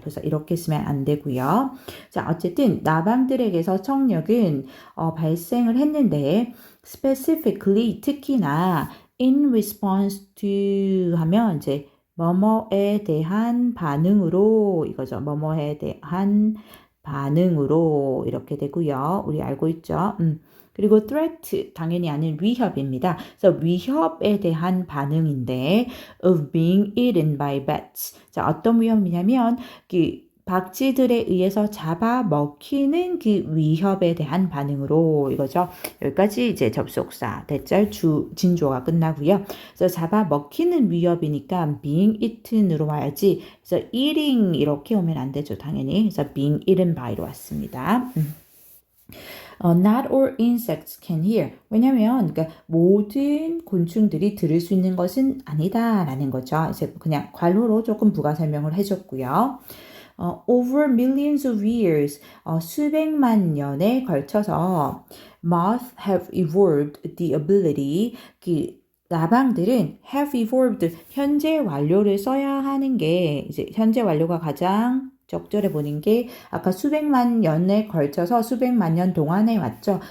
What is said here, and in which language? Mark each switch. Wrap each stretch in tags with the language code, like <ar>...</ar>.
<ko>그래서 이렇게 쓰면 안 되고요. 자, 어쨌든 나방들에게서 청력은 발생을 했는데 specifically 특히나</ko> <en>in response to</en> <ko>하면 이제 뭐뭐에 대한 반응으로 이거죠. 뭐뭐에 대한 반응으로 이렇게 되고요. 우리 알고 있죠? 그리고 threat 당연히 아닌 위협입니다. 그래서 위협에 대한 반응인데</ko> <en>of being eaten by bats.</en> <ko>자, 어떤 위협이냐면 그 박쥐들에 의해서 잡아먹히는 그 위협에 대한 반응으로 이거죠. 여기까지 이제 접속사, 대절, 진조가 끝나고요. 그래서 잡아먹히는 위협이니까</ko> <en>being eaten</en> <ko>으로 와야지. 그래서 eating 이렇게 오면 안 되죠, 당연히. 그래서</ko> <en>being eaten by</en> <ko>로 왔습니다.</ko> <en>Not all insects can hear.</en> <ko>왜냐면 그러니까 모든 곤충들이 들을 수 있는 것은 아니다라는 거죠. 이제 그냥 괄호로 조금 부가 설명을 해줬고요.</ko> <en>Over millions of years,</en> <ko>수백만 년에 걸쳐서</ko> <en>moths have evolved the ability,</en> <ko>나방들은</ko> <en>have evolved,</en> <ko>현재 완료를 써야 하는 게 이제 현재 완료가 가장 적절해 보는 게 아까 수백만 년에 걸쳐서 수백만 년 동안에 왔죠.</ko>